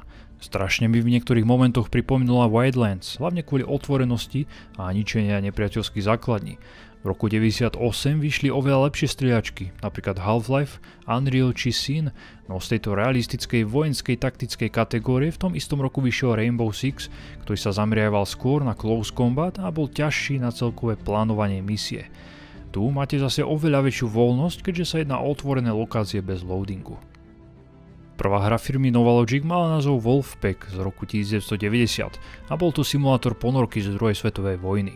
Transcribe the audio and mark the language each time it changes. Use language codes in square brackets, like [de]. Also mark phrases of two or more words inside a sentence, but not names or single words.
[sk] Strašne mi v niektorých momentoch pripomínala Wildlands, hlavne kvôli otvorenosti a ničenia nepriateľských základní. V roku 1998 vyšli oveľa lepšie strieľačky, napríklad Half-Life, Unreal či Sin, no z tejto realistickej vojenskej taktickej kategórie v tom istom roku vyšiel Rainbow Six, ktorý sa zameriaval skôr na [en] close combat [sk] a bol ťažší na celkové plánovanie misie. Tu máte zase oveľa väčšiu voľnosť, keďže sa jedná o otvorené lokácie bez loadingu. Prvá hra firmy Novalogic mala názov Wolfpack z roku 1990 a bol to simulátor ponorky z druhej svetovej vojny.